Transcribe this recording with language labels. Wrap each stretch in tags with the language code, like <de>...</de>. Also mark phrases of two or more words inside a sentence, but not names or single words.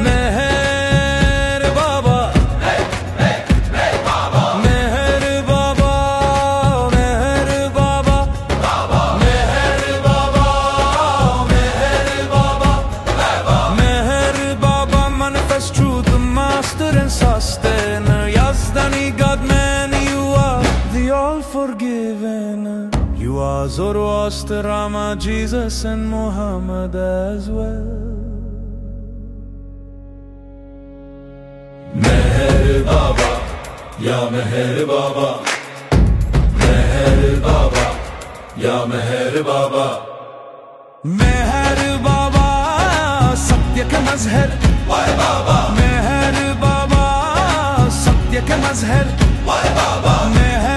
<en>مهر بابا بابا مهر بابا مهر بابا مهر بابا مهر بابا مهر بابا manifest truth, the master and sustainer. Yazdani God man, you are the all forgiven. You are Zoroaster, Rama, Jesus and Muhammad as well. مهر بابا یا مهر بابا، مهر بابا یا مهر بابا.</en> <hi>مهر بابا सत्य के मजहर वाह बाबा मेहर बाबा सत्य के मजहर वाह बाबा मेहर</hi>